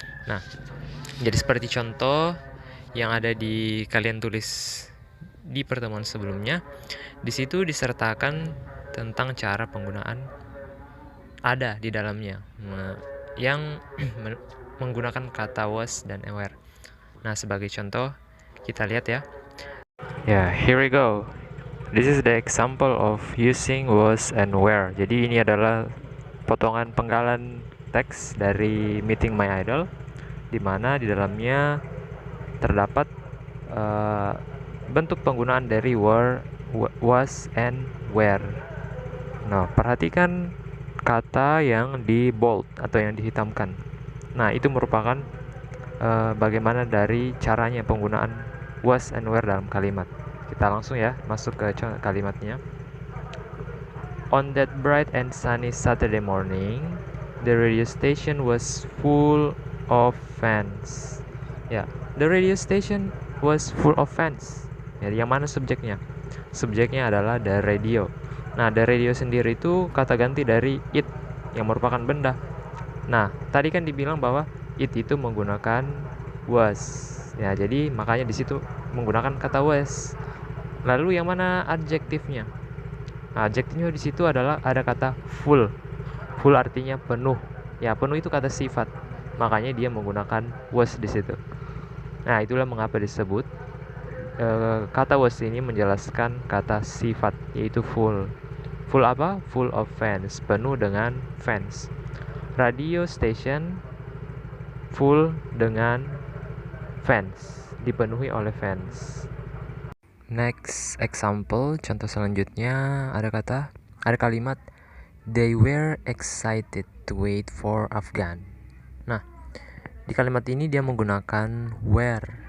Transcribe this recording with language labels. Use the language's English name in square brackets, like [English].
[Indonesian] Nah, jadi seperti contoh yang ada di kalian tulis di pertemuan sebelumnya. Di situ disertakan tentang cara penggunaan ada di dalamnya yang menggunakan kata was dan were. Nah, sebagai contoh kita lihat ya. [English] Here we go. This is the example of using was and were. [Indonesian] Jadi ini adalah potongan penggalan teks dari Meeting My Idol, di mana di dalamnya terdapat bentuk penggunaan dari were, was, and were. Nah, perhatikan kata yang di bold atau yang dihitamkan. Nah, itu merupakan bagaimana dari caranya penggunaan was and were dalam kalimat. Kita langsung ya masuk ke kalimatnya. [English] On that bright and sunny Saturday morning, the radio station was full of fans. Ya, the radio station was full of fans. [Indonesian] Ya, yang mana subjeknya? Subjeknya adalah the radio. Nah, the radio sendiri itu kata ganti dari it yang merupakan benda. Nah, tadi kan dibilang bahwa it itu menggunakan was. Ya, jadi makanya di situ menggunakan kata was. Lalu yang mana adjektifnya? Nah, adjektifnya di situ adalah ada kata full. Full artinya penuh. Ya, penuh itu kata sifat. Makanya dia menggunakan was di situ. Nah, itulah mengapa disebut kata was ini menjelaskan kata sifat, yaitu full. Full apa? [English] Full of fans, [Indonesian] penuh dengan fans. Radio station full dengan fans, dipenuhi oleh fans. [English] Next example, [Indonesian] contoh selanjutnya ada kalimat [English] they were excited to wait for Afghan. [Indonesian] Nah, di kalimat ini dia menggunakan were.